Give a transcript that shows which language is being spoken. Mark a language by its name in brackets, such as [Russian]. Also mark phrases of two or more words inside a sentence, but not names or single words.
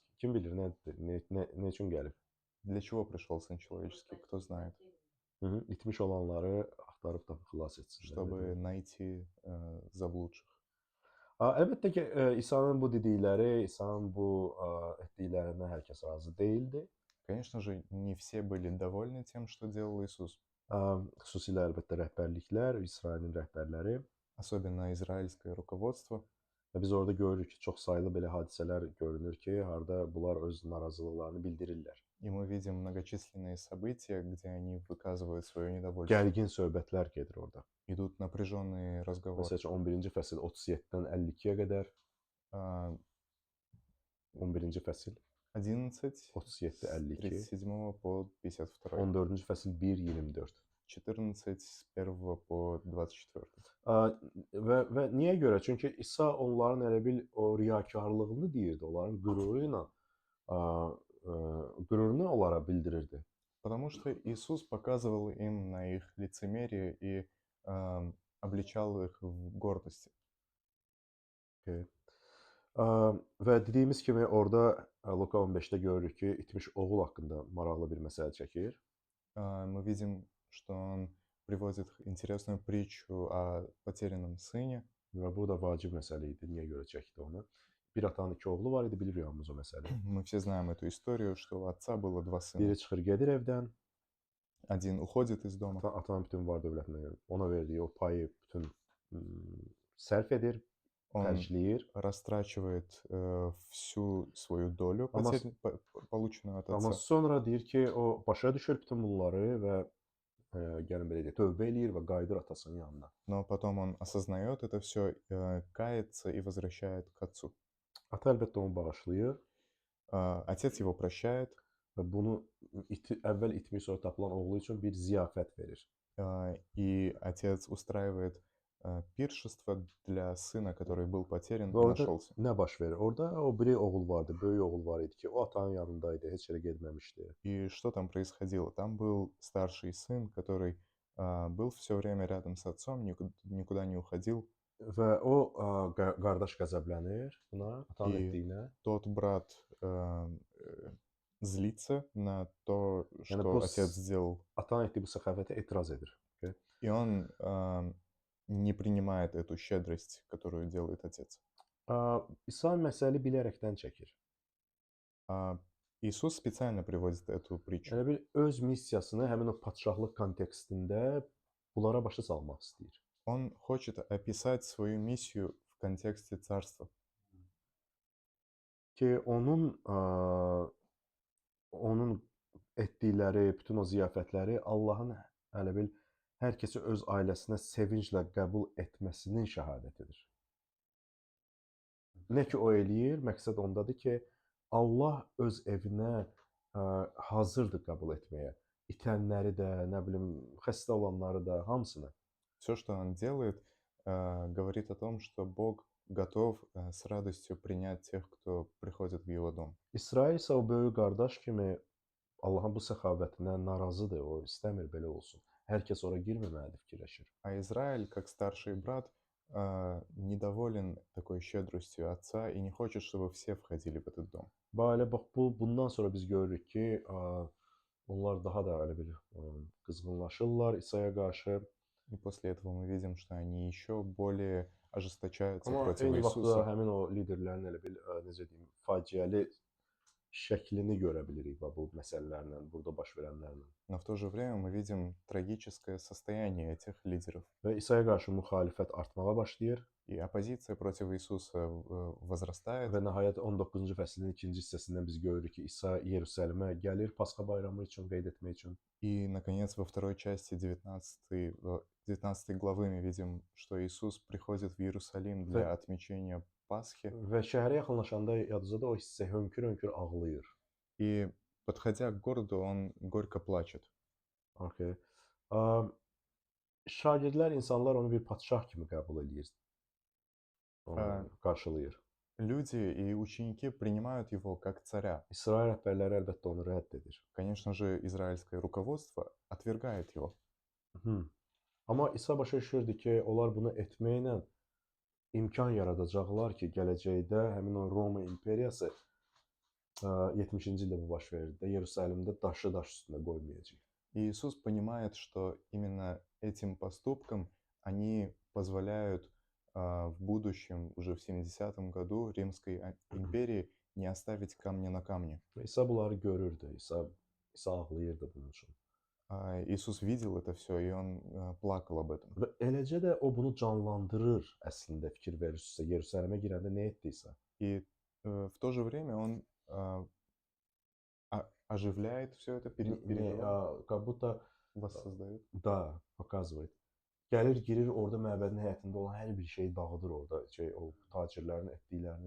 [Azerbaijani] Kim bilir nə üçün gəlib? [Russian] Для чего пришел Сын Человеческий? Кто знает? [Azerbaijani] İtmiş olanları axtarıb da xilas etsin. [Russian] Чтобы найти заблудших. [Azerbaijani] Əlbəttə ki, İsa'nın bu dedikləri, İsa'nın bu etdiklərindən hər kəs razı deyildi. [Russian] Конечно же, не все были довольны тем, что делал Иисус. [Azerbaijani] Xüsusilə əlbəttə rəhbərliklər, İsrailin rəhbərləri. [Russian] Особенно израильское руководство. [Azerbaijani] Və biz orada görürük ki, çox saylı belə hadisələr görünür ki, harda bunlar öz narazılıqlarını bildirirlər. [Russian] И мы видим многочисленные события, где они выказывают свое недовольство. [Azerbaijani] Gərgin söhbətlər gedir orada. [Russian] Идут напряженные разговоры. [Azerbaijani] Məsəl üçün 11-ci fəsil 37-dən 52-yə qədər. 11-ci fəsil 11, 37, 52. [Russian] 37 по 52. [Azerbaijani] 14-cü fəsil 1-24. [Russian] 14 с 1 по 24. [Azerbaijani] Və niyə görə? Çünki İsa onların elə bil o riyakarlığını deyirdi, onların qürurunu onlara bildirirdi. [Russian] Потому что Иисус показывал им на их лицемерие и обличал их в гордости. [Azerbaijani] Okay. Və dediyimiz kimi orada Luka 15-də görürük ki, itmiş oğul haqqında maraqlı bir məsələ çəkir. [Russian] Мы видим, что он приводит интересную притчу о потерянном сыне. [Azerbaijani] Və bu da vacib məsələ idi. Niyə görə çəkdi onu? bir atanın iki oğlu var idi, bilirik hamımız o məsələyi. [Russian] Мы все знаем эту историю, что у отца было два сына. [Azerbaijani] Biri çıxır gedir evdən, [Russian] Один uходит из doма, [Azerbaijani] atanın bütün var-dövlətini, ona verdiyi o payı bütün sərf edir, [Russian] он [Azerbaijani] xərcləyir. [Russian] растрачивает всю свою долю, [Azerbaijani] Amma, [Russian] полученную от [Azerbaijani] amma [Russian] отца. [Azerbaijani] sonra deyir ki, o başa düşür bütün bunları və gəlin belə deyək, tövbə eləyir və qayıdır atasının yanına. [Russian] Но потом он осознает это все, кается и возвращает к отцу. [Azerbaijani] Ata əlbəttə onu bağışlayır [Russian] Отец его прощает, [Azerbaijani] və bunu əvvəl itmiş, sonra tapılan oğlu üçün bir ziyafət verir. [Russian] и отец устраивает пиршество для сына, который был потерян [Azerbaijani] Və [Russian] и [Azerbaijani] orada [Russian] нашелся. [Azerbaijani] nə baş verir? Orada o biri oğul vardı, böyük oğul var idi ki, o atanın yanındaydı, heç yerə getməmişdi. [Russian] И что там происходило? Там был старший сын, который был все время рядом с отцом, никуда не уходил. [Azerbaijani] Və o qardaş qəzəblənir buna, atanın [Russian] И [Azerbaijani] etdiyinə. [Russian] тот брат злится на то, [Azerbaijani] Yəni [Russian] что [Azerbaijani] bu [Russian] отец сделал. [Azerbaijani] atanın etdiyi bu səxavətə etiraz edir. Okay? [Russian] И он не принимает эту щедрость, которую делает отец. [Azerbaijani] İsa məsələ bilərəkdən çəkir. [Russian] Иисус специально приводит эту притчу. [Azerbaijani] Yəni bir öz missiyasını həmin o padşahlıq kontekstində bunlara başa salmaq istəyir. [Russian] Он хочет описать свою миссию в контексте царства. [Azerbaijani] Ki onun etdikləri, bütün o ziyafətləri Allahın hələ bil hər kəsi öz ailəsinə sevinclə qəbul etməsinin şəhadətidir. Nə ki o eləyir, məqsəd ondadır ki, Allah öz evinə hazırdır qəbul etməyə. İtənləri də, nə bilim, xəstə olanları da, hamısını. [Russian] Все, что он делает, говорит о том, что Бог готов с радостью принять тех, кто приходит в его дом. [Azerbaijani] İsrail isə o böyük qardaş kimi Allahın bu səxavətinə narazıdır, o istəmir belə olsun. Hər kəs ora girməməlidir fikirləşir. [Russian] А Израиль, как старший брат, недоволен такой щедростью отца и не хочет, чтобы все входили в этот дом. [Azerbaijani] Bax, bax bundan sonra biz görürük ki, onlar daha da elə bir qızğınlaşırlar İsa'ya qarşı. [Russian] И после этого мы видим, что они еще более ожесточаются [Azerbaijani] Amma [Russian] против [Azerbaijani] eyni vaxtda [Russian] Иисуса. [Azerbaijani] həmin o liderlərin elə bil necə deyim, faciəli şəklini görə bilirik bu məsələlərlə, burada baş verənlərlə. [Russian] Но в то же время мы видим трагическое состояние этих лидеров. [Azerbaijani] Və İsa'ya qarşı müxalifət artmağa başlayır [Russian] И оппозиция против Иисуса возрастает. [Azerbaijani] və nəhayət 19-cu fəslin ikinci hissəsindən biz görürük ki, İsa Yerusəlimə gəlir Pasxa bayramı üçün qeyd etmək üçün. [Russian] И, наконец, во второй части 19 главы мы видим, что Иисус приходит в Иерусалим для отмечения Пасхи. [Azerbaijani] Və şəhərə yaxınlaşanda yadınızda o hissə hönkür-hönkür ağlayır. [Russian] И, подходя к городу, он горько плачет. [Azerbaijani] Okay. Şagirdlər, insanlar onu bir padşah kimi qəbul edir. Qarşılayır. [Russian] Люди и ученики принимают его как царя. [Azerbaijani] İsrail rəhbərləri əlbəttə onu rədd edir. [Russian] Конечно же, израильское руководство отвергает его. [Azerbaijani] Amma İsa başa düşürdü ki, onlar bunu etməklə imkan yaradacaqlar ki, gələcəkdə həmin o Roma imperiyası 70-ci ildə bu baş verir də, Yerusəlimdə daşı daş üstündə qoymayacaq. [Russian] И Иисус понимает, что именно этим поступком они позволяют в будущем, уже в 70-м году, Римской империи не оставить камня на камне. [Azerbaijani] İsa bunları görürdü, İsa ağlayırdı bunun üçün. [Russian] Иисус видел это все, и он плакал об этом. [Azerbaijani] Və eləcə də o bunu canlandırır əslində, fikir verirsinizsə, Yerusəlimə girəndə nə etdiysə. [Russian] И в то же время он оживляет все это, переживает, Как будто воссоздает. Da, показывает. [Azerbaijani] Gəlir, girir, orada məbədin həyətində olan hər bir şeyi dağıdır orada, o tacirlərin etdiklərini.